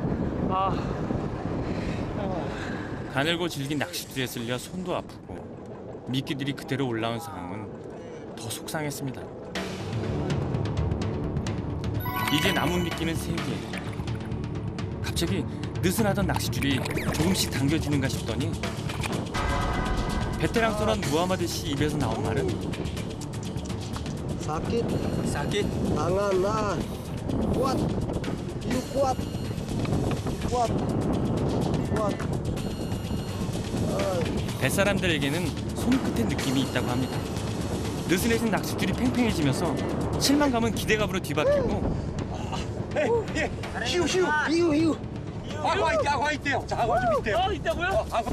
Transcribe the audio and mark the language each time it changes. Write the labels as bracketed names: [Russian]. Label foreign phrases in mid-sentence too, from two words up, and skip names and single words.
[Korean] 가늘고 질긴 낚싯줄에 쓸려 손도 아프고 미끼들이 그대로 올라온 상황은 더 속상했습니다. 이제 남은 미끼는 3개. 갑자기 느슨하던 낚싯줄이 조금씩 당겨지는가 싶더니 베테랑 선원 무하마드 씨 입에서 나온 말은 [Malay] Sakit. Sakit. Tangan nah. Kuat. You kuat. Kuat. Kuat. [Korean] 뱃사람들에게는 손끝에 느낌이 있다고 합니다. 느슨해진 낚싯줄이 팽팽해지면서 실망감은 기대감으로 뒤바뀌고 [Malay] Hiu hiu. Hiu hiu. [Korean] 악어 있대요. 자, 악어 좀 있대요. 있다고요?